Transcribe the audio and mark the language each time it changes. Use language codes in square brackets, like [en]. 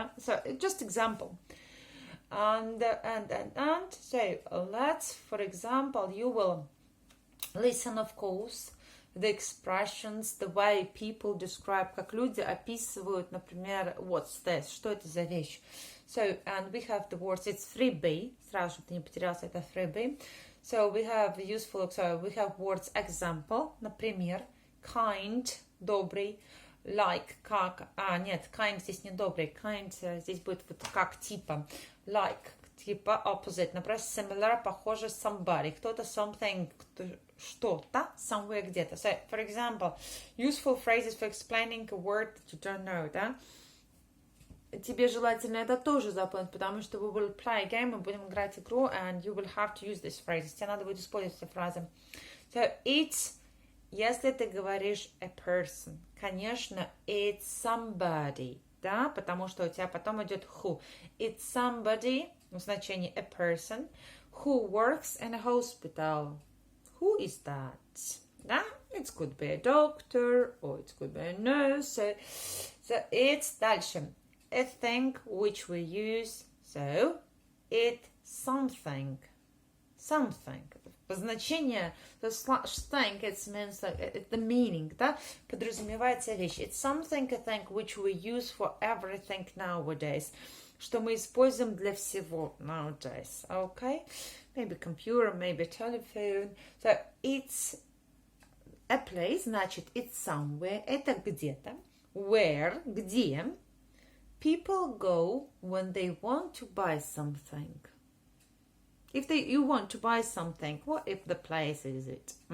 [en] So just example. And so let's, for example, you will listen, of course, the expressions, the way people describe, [ru] как люди описывают, [en] например, what's this, [ru] что это за вещь. [en] So, and we have the words, it's 3B, [ru] сразу, чтобы ты не потерялся, это 3B. [en] So we have we have words example, [ru] например, kind, добрый, like, как, нет, kind здесь не добрый, kind здесь будет вот как типа, like, типа opposite, например, similar, похоже, somebody, кто-то, something, что-то, somewhere, где-то. [en] So, for example, useful phrases for explaining a word that you don't know, да? [ru] Тебе желательно это тоже запомнить, потому что [en] we will play a game, [ru] мы будем играть игру, [en] and you will have to use these phrases. [ru] Тебе надо будет использовать эти фразы. [en] So, it's [ru] если ты говоришь a person, конечно, [en] it's somebody, [ru] да, потому что у тебя потом идет who. [en] It's somebody, [ru] в значении [en] a person, who works in a hospital. Who is that? Да? It could be a doctor, or it could be a nurse. So it's дальше. A thing which we use. So, it's something. Something. Значение, the thing, it means like, the meaning, да? [ru] Подразумевается вещь. [en] It's something, a thing, which we use for everything nowadays. [ru] Что мы используем для всего [en] nowadays. Okay? Maybe computer, maybe telephone. So, it's a place, значит, it's somewhere. [ru] Это где-то. Where, где. [en] People go when they want to buy something. If you want to buy something, what if the place is it?